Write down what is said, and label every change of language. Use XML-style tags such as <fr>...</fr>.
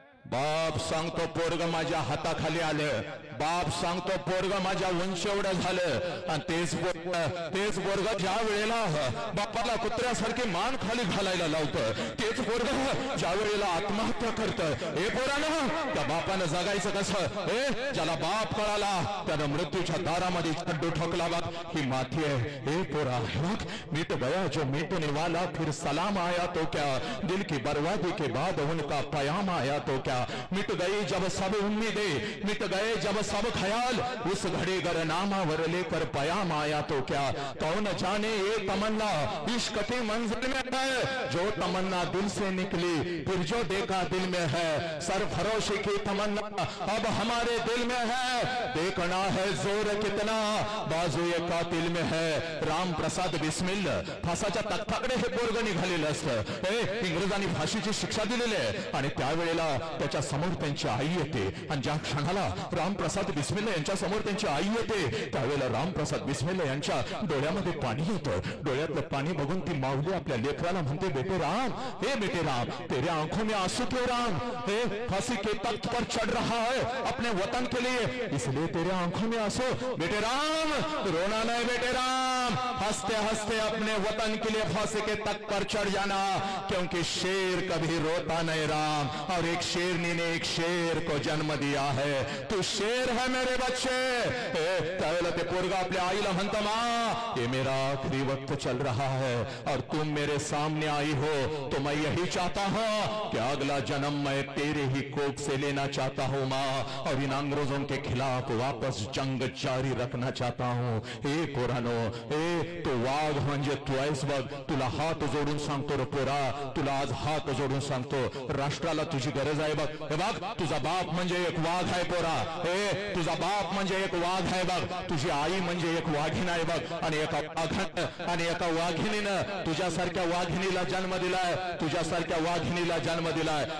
<mr>बाप सांगतो पोरग माझ्या हाताखाली आलं, बाप सांगतो पोरग माझ्या उंची एवढं झालं आणि तेच पोरग ज्या वेळेला बापाला कुत्र्यासारखी मान खाली घालायला लावतं, तेच पोरग ज्या वेळेला आत्महत्या करतं. हे पोरानं त्या बापानं जगायचं कसं? हे ज्याला बाप कळाला त्यानं मृत्यूच्या दारामध्ये चड्डू ठोकला. बघ ही माती आहे. हे पोरा</mr> <hi>मिट गया जो मिटने वाला फिर सलाम आया तो क्या, दिल की बर्बादी के बाद उनका पयाम आया तो क्या, मिट गई जब सब उम्मीदें, मिट गए जब सब ख्याल, उस घड़ी गर नामावर लेकर पयाम आया तो क्या, कौन जाने ये तमन्ना इश्क की मंजिल में है, जो तमन्ना दिल से निकली फिर जो देखा दिल में है, सरफरोशी की तमन्ना अब हमारे दिल में है, देखना है जोर कितना बाजू ये कातिल में है.</hi> <mr>राम प्रसाद बिस्मिल फासाच्या तख्ताकडे हे पोरग निघालेलं असतं. इंग्रजांनी फाशीची शिक्षा दिलेली आहे आणि त्यावेळेला त्याच्या समोर त्यांची आई येते आणि ज्या क्षणाला रामप्रसाद बिस्मिल्ला यांच्या समोर त्यांची आई येते त्यावेळेला रामप्रसाद बिस्मिल्ला यांच्या डोळ्यामध्ये पाणी येतं. डोळ्यातलं पाणी बघून ती माऊली आपल्या लेकराला म्हणते,</mr> <hi>बेटे राम, हे बेटे राम, तेरे आंखों में आंसू क्यों राम, हे फांसी के तख्त पर चढ़ रहा है अपने वतन के लिए, इसलिए तेरे आंखों में आंसू. बेटे राम रोना नहीं बेटे राम, हंसते हंसते अपने वतन के लिए फांसी के तख्त पर चढ़ जाना, क्योंकि शेर कभी रोता नहीं राम, और एक शेरनी ने एक शेर को जन्म दिया है, तू शेर है मेरे बच्चे.</hi> <mr>त्यावेळेला ते पोरगा आपल्या आईला म्हणतो,</mr> <hi>माँ ये मेरा आखिरी वक्त चल रहा है और तुम मेरे सामने आई हो तो मैं यही चाहता हूँ कि अगला जन्म मैं तेरे ही कोख से लेना चाहता हूँ माँ, और इन अंग्रेजों के खिलाफ वापस जंग जारी रखना चाहता हूँ.</hi> <mr>हे पोरानो, हे तो वाघ म्हणजे तू आहेस बघ. तुला हात जोडून सांगतो रे पोरा, तुला आज हात जोडून सांगतो, राष्ट्राला तुझी गरज आहे बघ. हे बघ तुझा बाप म्हणजे एक वाघ आहे पोरा, हे तुझा बाप म्हणजे एक वाघ आहे बघ, तुझी आई म्हणजे एक वाघीण आहे बघ, आणि एका वाघानं आणि एका वाघिणीनं तुझ्यासारख्या वाघिणीला जन्म दिलाय, तुझ्यासारख्या वाघिणीला जन्म दिलाय.</mr>